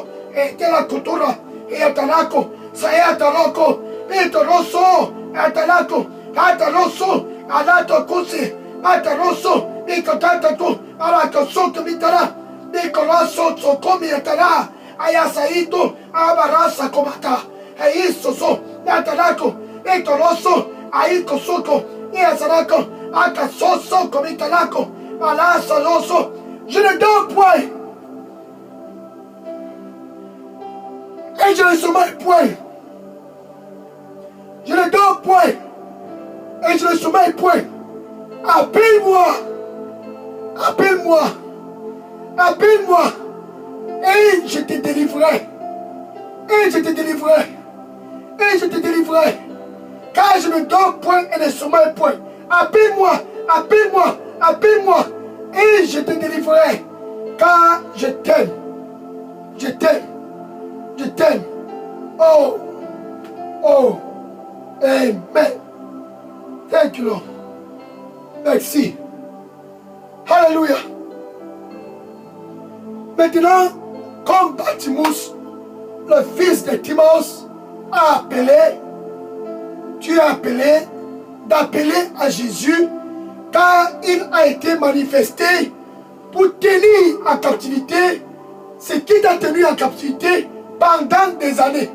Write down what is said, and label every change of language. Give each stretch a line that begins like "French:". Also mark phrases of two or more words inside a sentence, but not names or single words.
French: etelakutura ayatarako sayataloko itoroso atalako ataloso alatokusi ataroso ikotatatu alatosoto mitara ikolaso tsokomi etara ayasaito abarasa komata aisoso atalako itoroso aikosoko iasarako akasoso komitalako alasaloso. Je ne dors point et je ne sommeille point. Je ne dors point et je ne sommeille point. Appelle-moi, appelle-moi, appelle-moi et je te délivrerai. Et je te délivrerai. Et je te délivrerai. Car je ne dors point et ne sommeille point. Appelle-moi, appelle-moi, appelle-moi et je te délivrerai. Car je t'aime. Je t'aime. Je t'aime. Oh, oh, amen.
English: Thank you, Lord.
French: Merci. Alléluia. Maintenant, comme Bartimus, le fils de Timos, a appelé, tu as appelé d'appeler à Jésus, car il a été manifesté pour tenir en captivité ce qui t'a tenu en captivité pendant des années.